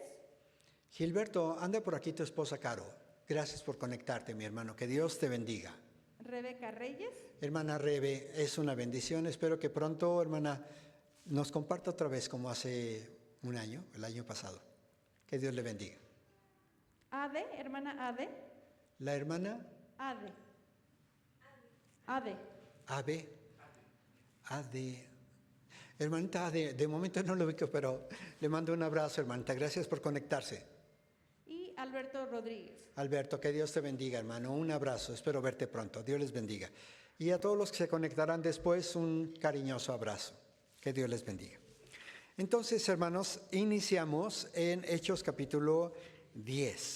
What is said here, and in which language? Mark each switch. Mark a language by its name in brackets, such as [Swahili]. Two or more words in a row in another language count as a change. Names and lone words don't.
[Spanish] Gilberto, anda por aquí tu esposa Caro. Gracias por conectarte, mi hermano. Que Dios te bendiga. Rebeca Reyes. Hermana Rebe, es una bendición. Espero que pronto, hermana, nos comparta otra vez como hace un año, el año pasado. Que Dios le bendiga. Ade, hermana Ade. La hermana Ade. Ade. Ade. Ade. Hermanita Ade, de momento no lo ubico, pero le mando un abrazo, hermanita. Gracias por conectarse. Y Alberto Rodríguez. Alberto, que Dios te bendiga, hermano. Un abrazo. Espero verte pronto. Dios les bendiga. Y a todos los que se conectarán después, un cariñoso abrazo. Que Dios les bendiga. Entonces, hermanos, iniciamos en Hechos capítulo 10.